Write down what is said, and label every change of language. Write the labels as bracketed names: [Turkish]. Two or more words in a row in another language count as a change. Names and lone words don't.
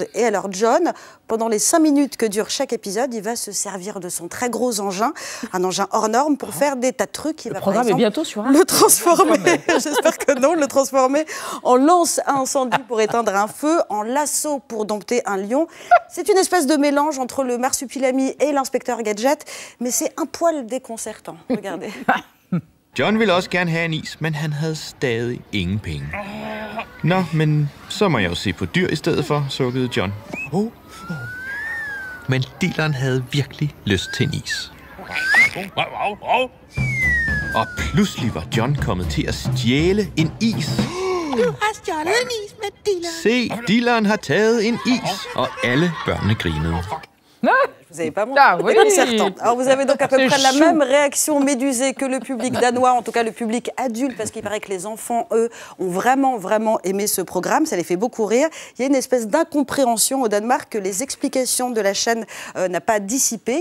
[French] Et alors John, pendant les 5 minutes que dure chaque épisode, il va se servir de son très gros engin, un engin hors norme, pour faire des tas de trucs. Il va par exemple est bientôt sur le transformer, j'espère que non, le transformer en lance à incendie pour éteindre un feu, en lasso pour dompter un lion. C'est une espèce de mélange entre le marsupilami et l'inspecteur Gadget, mais c'est un poil déconcertant. Regardez. [Danish] John ville også gerne have en is, men han havde stadig ingen penge. Nå, men så må jeg jo se på dyr i stedet for, sukkede John. Men dealeren havde virkelig lyst til en is. Og pludselig var John kommet til at stjæle en is. Du har stjålet en is med dealeren. Se, dealeren har taget en is, og alle børnene grinede. [French] Vous n'avez pas montré déconcertant. Alors vous avez donc à peu près la même réaction médusée que le public danois, en tout cas le public adulte, parce qu'il paraît que les enfants, eux, ont vraiment aimé ce programme. Ça les fait beaucoup rire. Il y a une espèce d'incompréhension au Danemark que les explications de la chaîne n'a pas dissipé.